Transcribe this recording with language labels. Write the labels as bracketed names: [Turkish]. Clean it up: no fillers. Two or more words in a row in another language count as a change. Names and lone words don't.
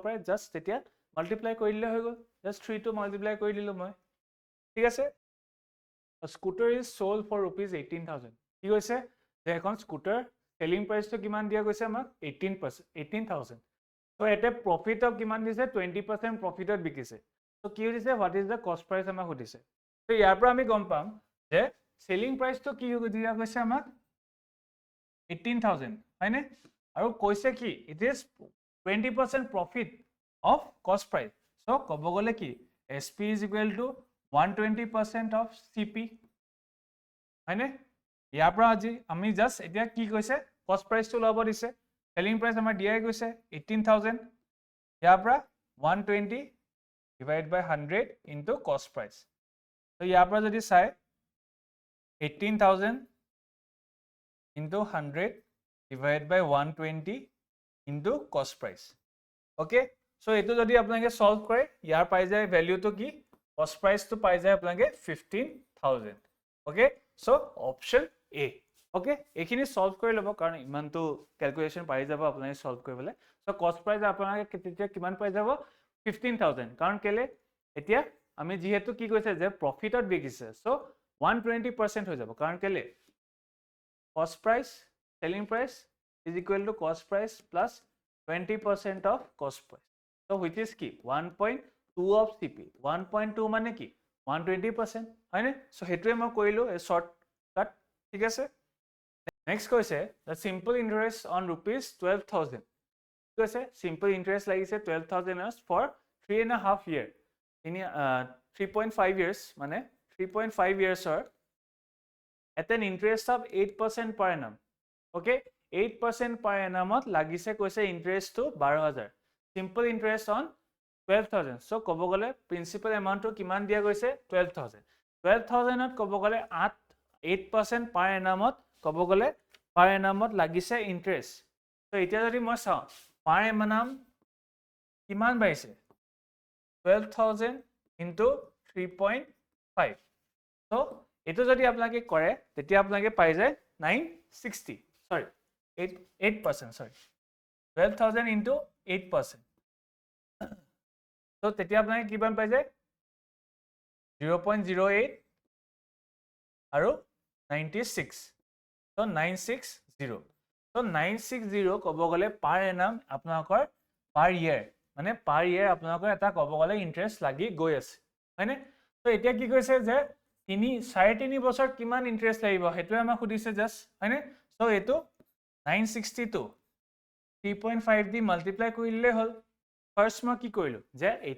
[Assamese] পাৰে জাস্ট তেতিয়া মাল্টিপ্লাই কৰি দিলে হৈ গল জাস্ট 3 to মাল্টিপ্লাই কৰি দিলো মই ঠিক আছে [English] scooter is sold for ₹18000 [Assamese] কি কৈছে যে এখন স্কুটাৰ [English] selling price [Assamese] কিমান দিয়া গৈছে আমাক 18000 তো এতে প্ৰফিটক কিমান দিছে 20% প্ৰফিটত বিকিছে তো কি হৈছে [English] what is the cost price [Assamese] আমাক সুধিছে তো ইয়াৰ পৰা আমি গম পাম যে [English] selling price [Assamese] কি দিয়া গৈছে আমাক 18000 হয়নে আৰু কৈছে কি [English] it is 20% profit of cost price [Assamese] সো ক'ব গলে কি [English] SP is equal to 120% of CP [Assamese] হয়নে ইয়াৰ পৰা আজি আমি জাস্ট এতিয়া কি কৈছে [English] cost price [Assamese] লব দিছে [English] selling price [Assamese] আমাৰ দিয়াই গৈছে 18000 ইয়াৰ পৰা [English] 120 divide by 100 into cost price [Assamese] তো ইয়াৰ পৰা যদি চাই [English] 18000 into 100 divided by 120 into cost price okay so [Bangla] এতো যদি আপনাকে solve করে যার পায় যায় [English] value [Bangla] তো কি [English] cost price [Bangla] তো পায় যায় আপনাকে [English] 15000 okay so option A. [Assamese] Okay, এইখিনি সলভ কৰি ল'ব কাৰণ ইমানটো ক্যালকুলেশন পাই যাব আপোনালোকে সলভ কৰিবলৈ সো [English] cost price [Assamese] আপোনালোকে তেতিয়া কিমান পাই যাব 15000 কাৰণ কেলে এতিয়া আমি যেহেতু কি কৈছে যে প্ৰফিটত বিকিছে সো 120% হৈ যাব কাৰণ কেলে [English] cost price selling price is equal to cost price plus 20% of cost price so which is কি 1.2 of CP 1.2 [Assamese] মানে কি 120% হয়নে সো হেতুৱে মই কৰিলো [English] a short cut ঠিক আছে next কৈছে the simple interest on rupees 12000 কৈছে simple interest লাগিছে 12000 for 3.5 year in 3.5 years মানে 3.5 years or at an interest of 8% per annum okay 8% per annum [Assamese] লাগিছে কৈছে [English] interest to 12000 simple interest on 12000 so [Assamese] কব গলে [English] principal amount [Assamese] to কিমান দিয়া গৈছে 12000 কব গলে [English] 8% per annum [Assamese] কব গলে [English] per annum [Assamese] লাগিছে [English] interest so [Assamese] এতিয়া যদি মই চাও [English] per annum [Assamese] কিমান পাইছে 12000 into 3.5 so এটো যদি আপোনালোকে কৰে তেতিয়া আপোনালোকে পাই যায় 960 [English] sorry 8% sorry 12000 into 8% [Assamese] so তেতিয়া আপোনালোকে কিমান পাই যায় 0.08 আৰু 96 so 960 so 960 কব গলে [English] per annum [Assamese] আপোনালোকৰ [English] per year [Assamese] মানে [English] per year [Assamese] আপোনালোকৰ এটা কব গলে ইন্টাৰেষ্ট লাগি গৈ আছে হয়নে so এতিয়া কি কৈছে যে 3.5 বছৰ কিমান ইন্টাৰেষ্ট লাগিব হেতুৱে আমাক সুধিছে জাস্ট হয়নে সো এটো 962 3.5 দি মাল্টিপ্লাই কৰিলে হল ফাৰ্স্ট মই কি কৰিলো যে